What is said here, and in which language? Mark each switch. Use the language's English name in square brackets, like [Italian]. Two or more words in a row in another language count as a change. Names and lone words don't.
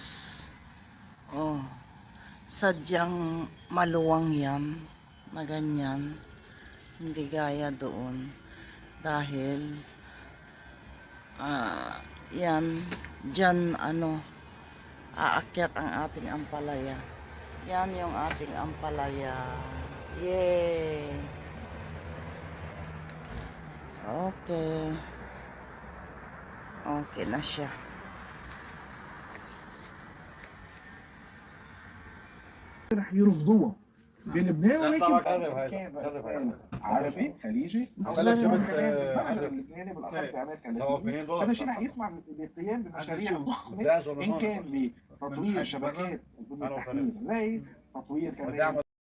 [Filipino] Oh, sadyang maluwang yan na ganyan, hindi gaya doon, dahil yan, dyan aakyat ang ating ampalaya. Yan yung ating ampalaya. Yay! Okay. Okay na siya. [Arabic] رح يرفضوها بلبنان ولكن عربي خليجي لبناني بالاخص بامريكا اللاتينيه هذا الشيء رح يسمع بالقيام بمشاريع ضخمه ان كان بتطوير شبكات البنيه التحتيه الري، تطوير كمان